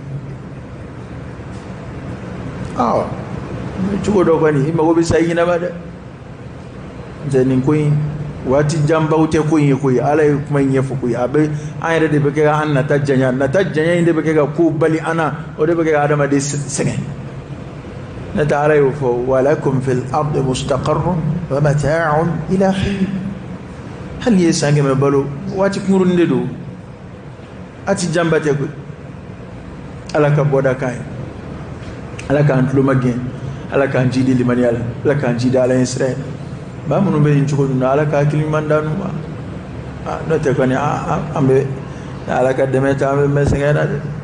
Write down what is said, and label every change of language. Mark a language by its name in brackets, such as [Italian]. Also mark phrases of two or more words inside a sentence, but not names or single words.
[Bambara] cogo dɔ kɔni i mago bɛ sa i ɲinɛ ma dɛ n'o nin ko in waati janbaw tɛ ko in ye koyi ala ye kuma in ɲɛfɔ koyi a bɛ an yɛrɛ de bɛ kɛ ka an nata janya in de bɛ kɛ ka ko bali an na o de bɛ kɛ ka adamaden sɛgɛn ne tɛ ala y'o fɔ [Arabic] ولكم في الأرض مستقر ومتاع إلى حين [Bambara] hali n'i ye san 100 balo waati kunkurunin de don a ti janba tɛ koyi ala ka bɔda kan ye ala k'an tulo magɛn ala k'an jidi limaniya la ala k'an jidi ala ɲɛ sira ye ba minnu bɛ nin cogo ninnu na ala ka hakili ɲuman d'an ma n'o tɛ kɔni an bɛ ala ka dɛmɛ ta an bɛ mɛn sɛgɛn na dɛ